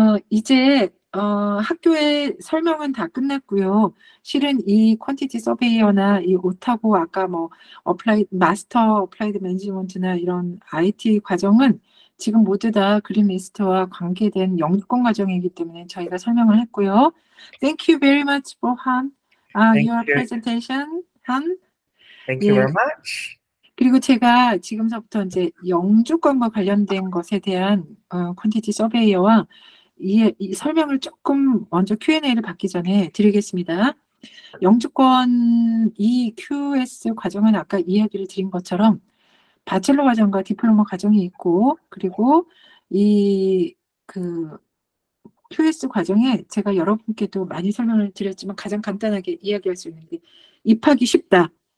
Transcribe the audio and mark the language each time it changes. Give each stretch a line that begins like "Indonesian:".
Korean: 이제 학교의 설명은 다 끝났고요. 실은 이 퀀티티 서베이어나 이 오타고 아까 뭐 마스터 어플라이드 매니지먼트나 이런 IT 과정은 지금 모두 다 그린 리스트와 관계된 영주권 과정이기 때문에 저희가 설명을 했고요.
English: Thank you very much for your presentation, Han. Thank you very much.
Korean: 그리고 제가 지금서부터 이제 영주권과 관련된 것에 대한 퀀티티 서베이어와 이 설명을 조금 먼저 Q&A를 받기 전에 드리겠습니다. 영주권 이 QS 과정은 아까 이야기를 드린 것처럼 바첼러 과정과 디플로마 과정이 있고, 그리고 이 QS 과정에 제가 여러분께도 많이 설명을 드렸지만 가장 간단하게 이야기할 수 있는 게 입학이 쉽다.